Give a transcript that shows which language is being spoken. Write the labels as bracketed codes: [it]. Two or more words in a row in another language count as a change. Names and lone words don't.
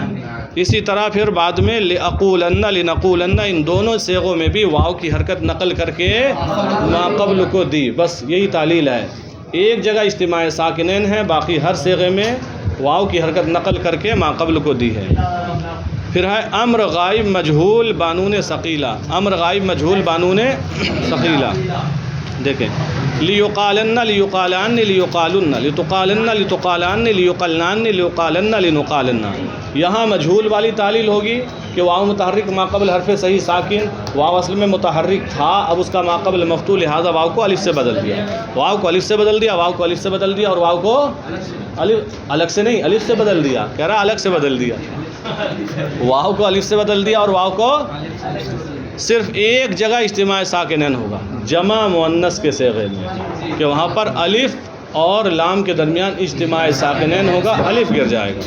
[ur] اسی طرح پھر بعد میں [ar] لأقولن لنقولن، [ur] ان دونوں صیغوں میں بھی واو کی حرکت نقل کر کے ما قبل کو دی، بس یہی تعلیل ہے۔ ایک جگہ اجتماع ساکنین ہے، باقی ہر صیغے میں واو کی حرکت نقل کر کے ما قبل کو دی ہے۔ پھر ہے امر غائب مجہول بانون ثقیلہ، امر غائب مجہول بانون ثقیلہ، دیکھیں [ar] لیقالن لیقالان لیقالن لتقالن لتقالان لیقلنان لیقالن لنقالن، [ur] یہاں مجہول والی تعلیل ہوگی کہ واو متحرک ما قبل حرف صحیح ساکن، واو اصل میں متحرک تھا، اب اس کا ما قبل مفتوح، لہذا واو کو الف سے بدل دیا، واو کو الف سے بدل دیا، واو کو الف سے بدل دیا، اور واو کو الگ سے نہیں الف سے بدل دیا، کہہ رہا الگ سے بدل دیا، واو کو الف سے بدل دیا اور واو کو صرف ایک جگہ اجتماع ساکنین ہوگا جمع مؤنث کے صیغے میں، کہ وہاں پر الف اور لام کے درمیان اجتماع ساکنین ہوگا، الف گر جائے گا۔